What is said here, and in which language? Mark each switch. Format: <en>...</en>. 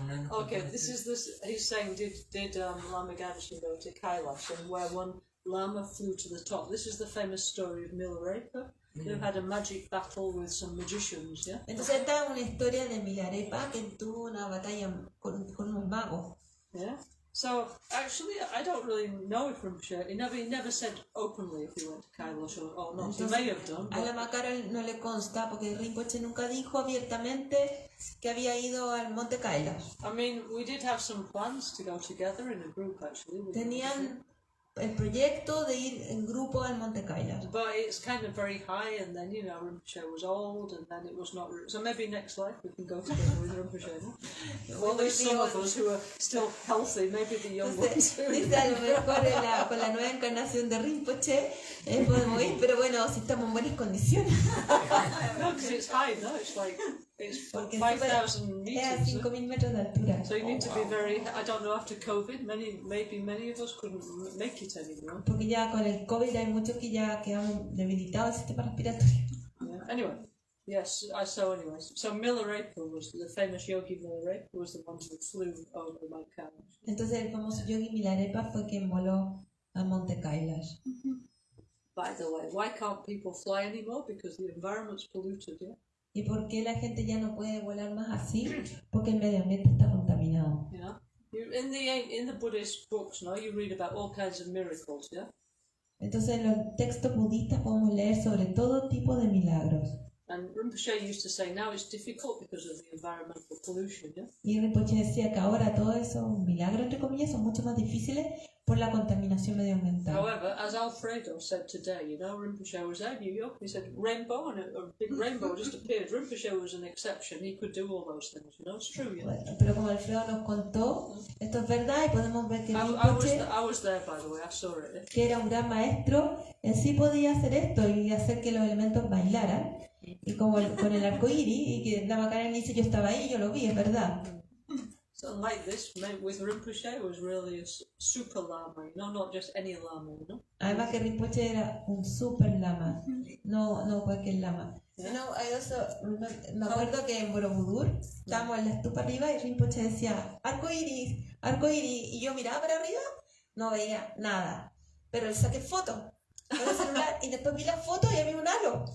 <en>Okay, he's saying, did Lama Gancgehn go to Kailash, and where one lama flew to the top? This is the famous story of Milarepa, who had a magic battle with some magicians, yeah?</en> <es>Entonces esta es una historia de Milarepa que tuvo una batalla con unos magos.</es> <en>Yeah. So actually, I don't really know if Rinpoche. He never said openly if he went to Kailash or not.</en> <es>Entonces,</es> <en>he may have done.</en> <es>A la Macara no le consta porque Rinpoche nunca dijo abiertamente que había ido al monte Kailash.</es> <en>I mean, we did have some plans to go together in a group actually.</en> <es>Tenían el proyecto de ir en grupo al monte Kailash.</es> <en>But it's kind of very high, and then, you know, Rinpoche was old, and then it was not. So maybe next life we can go together with Rinpoche, no? Well, at least some of us who are still healthy, maybe the young ones.</en> <es>Dice, a lo mejor con la nueva encarnación de Rinpoche podemos ir, pero bueno, si estamos en buenas condiciones.</es> <en>No, because it's high, no? It's like, it's 5,000 meters.</en> <es>Es a 5,000 metros de altura.</es> <en>So you need to be very, I don't know, after COVID, maybe many of us couldn't make it anymore.</en> <es>Porque ya con el COVID hay muchos que ya quedamos debilitados el sistema respiratorio.</es> <en>Yeah. Anyway, yes, so Milarepa was, the famous yogi Milarepa was the one who flew over Menkhang.</en> <es>Entonces el famoso yogi Milarepa fue quien voló al monte Kailash.</es> <en>By the way, why can't people fly anymore? Because the environment's polluted, yeah?</en> <es>¿Y por qué la gente ya no puede volar más así? Porque el medio ambiente está contaminado.</es> <en>You know, in the Buddhist books, no, you read about all kinds of miracles, yeah.</en> <es>Entonces en los textos budistas podemos leer sobre todo tipo de milagros.</es> <en>And Rinpoche used to say now it's difficult because of the environmental pollution, yeah.</en> <es>Y Rinpoche decía que ahora todos esos milagros, entre comillas, son mucho más difíciles por la contaminación medioambiental.</es> <en>However, as Alfredo said today, you know, Rinpoche was there in New York, he said rainbow, and a big rainbow just appeared. Rinpoche was an exception, he could do all those things, you know, it's true, yeah.</en> <es>Bueno, pero como Alfredo nos contó, esto es verdad y podemos ver que</es> <en>I Rinpoche, was there, by the way, I saw it, yeah.</en> <es>que era un gran maestro, él sí podía hacer esto y hacer que los elementos bailaran. Y como con el arco iris, y que Lama Gancgehn dice, yo estaba ahí, yo lo vi, es verdad.</es> <en>So like this, with Rinpoche, it was really a super lama, you know, not just any lama, you know.</en> <es>Además que Rinpoche era un super lama, no cualquier lama.</es> <en>Yeah.</en> <es>No, me acuerdo que en Borobudur estábamos en la estupa arriba y Rinpoche decía, arco iris, y yo miraba para arriba, no veía nada. Pero le saqué fotos con el celular y después vi la foto y había un halo.</es>